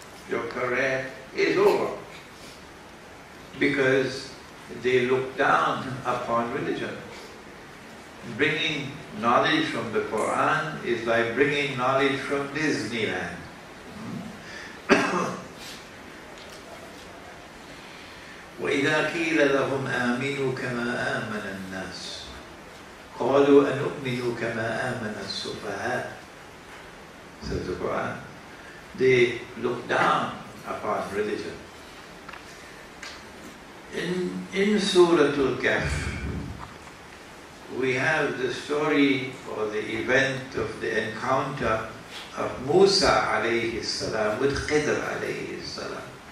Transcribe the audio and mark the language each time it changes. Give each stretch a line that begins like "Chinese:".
English: Your career is over. Because they look down upon religion. Bringing knowledge from the Quran is like bringing knowledge from Disneyland.
Arabic: وَإِذَا قِيلَ لَهُمْ آمِنُوا كَمَا آمَنَ النَّاسُ قَالُوا أَنُؤْمِنُوا كَمَا آمَنَ السُّفَهَاءُ,
English: says the Quran. They look down upon religion. In Surah Al Kahfi, we have the story or the event of the encounter of Musa alayhi salam with Khidr alayhi salam.